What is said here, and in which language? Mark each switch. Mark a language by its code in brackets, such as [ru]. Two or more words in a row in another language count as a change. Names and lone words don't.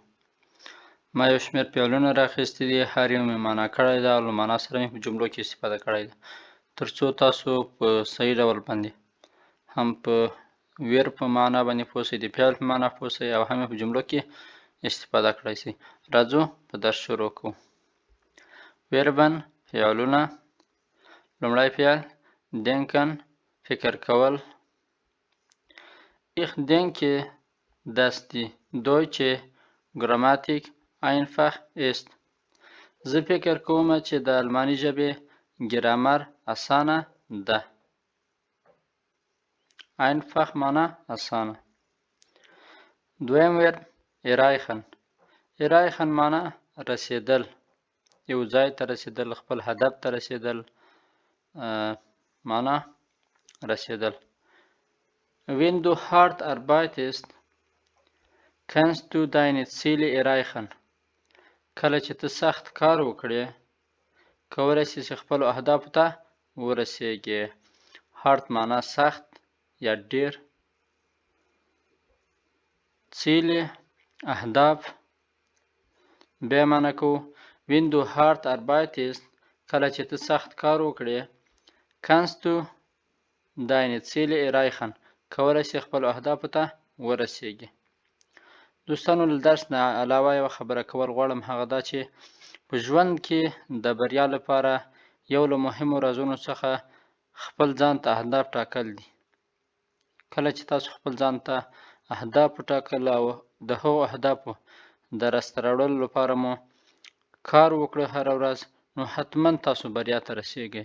[ps] ما یو شمېر فعلونه راخیستي دي، هر یو مې معنا کړی ده او له معنا سره مې په جملو کې استفاده کړی ده، تر څو تاسو په صحیح ډول باندې هم په ویر په معنا باندې پوه سئ، د فعل په معنا پوه سئ او هم یې په جملو کې استفاده کړی سئ. راځو په درس شروع کوو. ویربن فعلونه. لومړی فعل denken فکر کول. [de] Ich denke, dass die deutsche Grammatik einfach ist. [ps] زه فکر کوم چې د الماني ژبې ګرامر اسانه ده. einfach معنا اسانه. دویم ورب erreichen. erreichen معنا رسیدل، یو ځای ته رسیدل، خپل هدف ته رسیدل، معنا رسیدل. [de] Wenn du hart arbeitest, kannst du deine Ziele erreichen. [ps] کله چې ته سخت کار وکړې، کولی شې چې خپلو اهدافو ته ورسیږې. hard معنا سخت یا ډیر. Ziele اهداف. بیا معنا کوو [de] Wenn du hart arbeitest، [ps] کله چې ته سخت کار وکړې، [de] kannst du deine Ziele erreichen، [ps] کولی شي خپل اهدافو ته ورسیږي. دوستانو له درس نه علاوه یوه خبره کول غواړم، هغه دا چې په ژوند کې د بریا لپاره یو له مهمو رازونو څخه خپل ځان ته اهداف ټاکل دي. کله چې تاسو خپل ځان ته اهداف وټاکل او د هغو اهدافو د راسته راوړلو لپاره مو کار وکړه هره ورځ، نو حتما تاسو بریا ته رسیږئ.